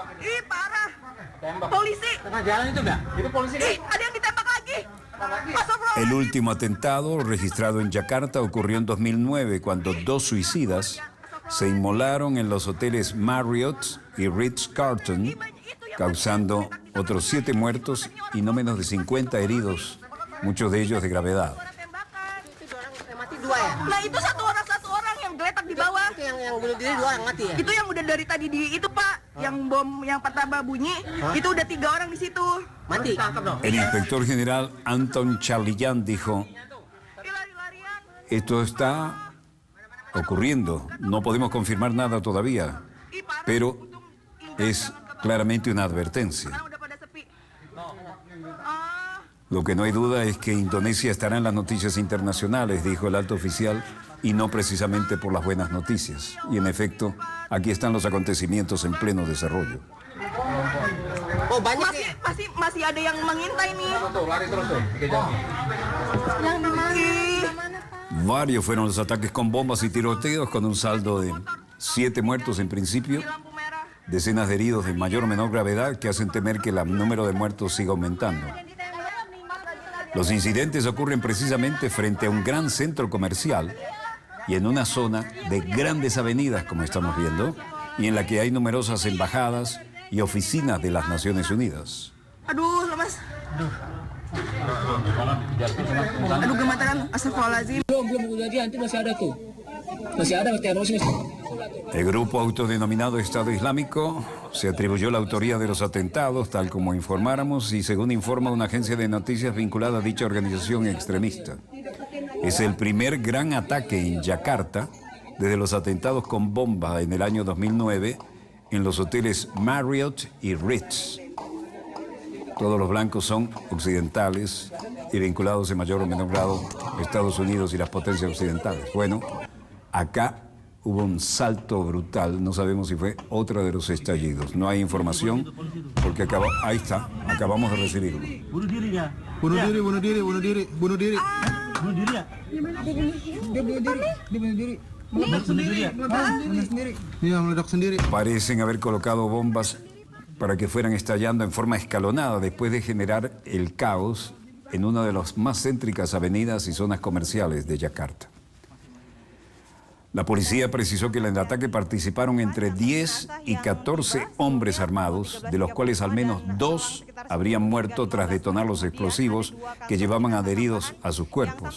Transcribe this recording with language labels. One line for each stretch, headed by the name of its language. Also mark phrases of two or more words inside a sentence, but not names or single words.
Spanish: El último atentado registrado en Yakarta ocurrió en 2009, cuando 2 suicidas se inmolaron en los hoteles Marriott y Ritz-Carlton, causando otros 7 muertos y no menos de 50 heridos, muchos de ellos de gravedad.
Indonesian: Nah itu satu orang yang geletak di bawah. Yang bunuh diri 2 orang mati ya? Itu yang udah dari tadi itu Pak, yang bom yang patah bunyi, itu udah 3 orang di situ. Mati.
Spanish: El inspector general Anton Charlian dijo, esto está ocurriendo, no podemos confirmar nada todavía, pero es claramente una advertencia. Lo que no hay duda es que Indonesia estará en las noticias internacionales, dijo el alto oficial, y no precisamente por las buenas noticias. Y en efecto, aquí están los acontecimientos en pleno desarrollo.
Indonesian: Masih ada yang mengintai nih.
Spanish: Varios fueron los ataques con bombas y tiroteos, con un saldo de 7 muertos en principio, decenas de heridos de mayor o menor gravedad que hacen temer que el número de muertos siga aumentando. Los incidentes ocurren precisamente frente a un gran centro comercial y en una zona de grandes avenidas, como estamos viendo, y en la que hay numerosas embajadas y oficinas de las Naciones Unidas.
Indonesian: Aduh, lemas. Aduh, gemetaran. Astagfirullahaladzim. Belum kejadian itu masih ada tuh. Masih ada terorisme.
Spanish: El grupo autodenominado Estado Islámico se atribuyó la autoría de los atentados, tal como informáramos, y según informa una agencia de noticias vinculada a dicha organización extremista. Es el primer gran ataque en Yakarta desde los atentados con bomba en el año 2009 en los hoteles Marriott y Ritz. Todos los blancos son occidentales y vinculados en mayor o menor grado a Estados Unidos y las potencias occidentales. Bueno, acá hubo un salto brutal, no sabemos si fue otro de los estallidos. No hay información porque ahí está, acabamos de recibirlo.
Indonesian: Bunuh diri ya. Bunuh diri. Dia bunuh diri. Bunuh diri ya? Dia bunuh diri.
Spanish: Parecen haber colocado bombas para que fueran estallando en forma escalonada después de generar el caos en una de las más céntricas avenidas y zonas comerciales de Yakarta. La policía precisó que en el ataque participaron entre 10 y 14 hombres armados, de los cuales al menos 2 habrían muerto tras detonar los explosivos que llevaban adheridos a sus cuerpos.